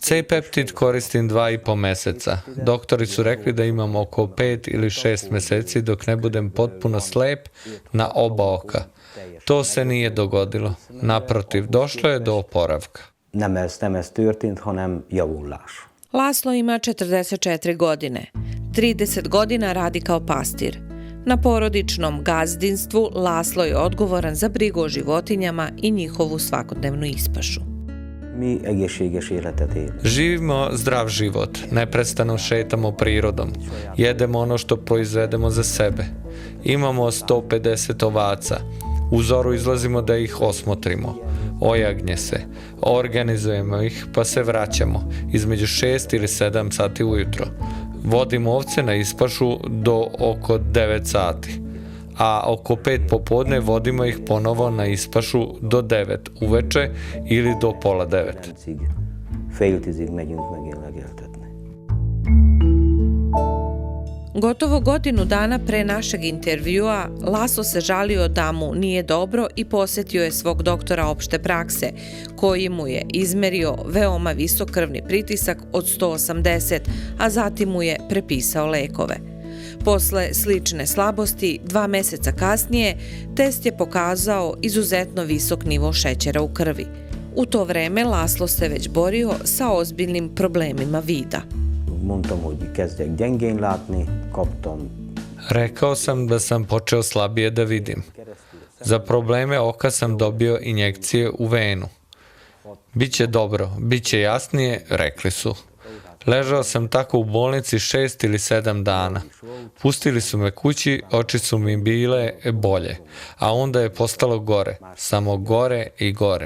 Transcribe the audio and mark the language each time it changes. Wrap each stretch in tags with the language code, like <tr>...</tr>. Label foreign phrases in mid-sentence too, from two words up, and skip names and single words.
<sr>C-peptid koristim 2,5 meseca. Doktori su rekli da imam oko 5 ili 6 meseci dok ne budem potpuno slep na oba oka. To se nije dogodilo. Naprotiv, došlo je do oporavka.</sr> <hu>Nem ez történt, hanem javulás.</hu> <sr>Laslo ima 44 godine. 30 godina radi kao pastir. Na porodičnom gazdinstvu Laslo je odgovoran za brigu o životinjama i njihovu svakodnevnu ispašu.</sr> <hu>Mi egészséges életet élünk.</hu> <sr>Živimo zdrav život, neprestano šetamo prirodom, jedemo ono što proizvedemo za sebe. Imamo 150 ovaca, u zoru izlazimo da ih osmotrimo, ojagnje se, organizujemo ih pa se vraćamo između 6 ili 7 sati ujutro. Vodimo ovce na ispašu do oko 9 sati, a oko 5 popodne vodimo ih ponovo na ispašu do 9 uveče ili do pola 9.</sr> <hu>Fél 10-ig megyünk megint legeltetni.</hu> <sr>Gotovo godinu dana pre našeg intervjua, Laslo se žalio da mu nije dobro i posjetio je svog doktora opšte prakse, koji mu je izmerio veoma visok krvni pritisak od 180, a zatim mu je prepisao lekove. Posle slične slabosti, 2 meseca kasnije, test je pokazao izuzetno visok nivo šećera u krvi. U to vreme Laslo se već borio sa ozbiljnim problemima vida.</sr> <hu>Mondtam, hogy kezdek gyengén látni, kaptam.</hu> <sr>Rekao sam da sam počeo slabije da vidim. Za probleme oka sam dobio injekcije u venu. Biće dobro, biće jasnije, rekli su. Ležao sam tako u bolnici 6 ili 7 dana. Pustili su me kući, oči su mi bile bolje, a onda je postalo gore, samo gore i gore.</sr>